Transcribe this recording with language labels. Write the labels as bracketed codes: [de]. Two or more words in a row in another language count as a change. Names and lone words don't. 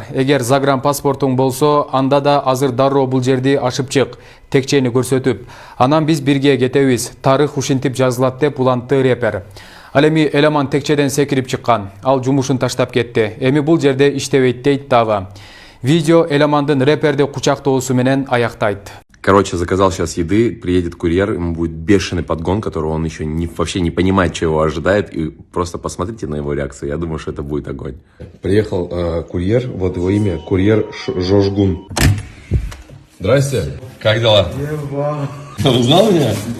[ky] Эгер загран паспортуң болсо, анда да азыр дароо бул жерди ашып чык, текчени көрсөтүп. Анан биз бирге кетебиз. Тарых ушинтип жазылат деп улантты рэпер. Ал эми Эламан текчеден секирип чыккан. Ал жумушун таштап кетти. Эми бул жерде иштебейт дейт Дава. Видео Эламандын рэперди кучактоосу менен аяктайт. [ru] Короче, заказал сейчас еды, приедет курьер, ему будет бешеный подгон, которого он еще вообще не понимает, чего его ожидает. И просто посмотрите на его реакцию, я думаю, что это будет огонь. Приехал курьер, вот его имя, курьер Жожгун. Здрасте, как дела? Узнал меня?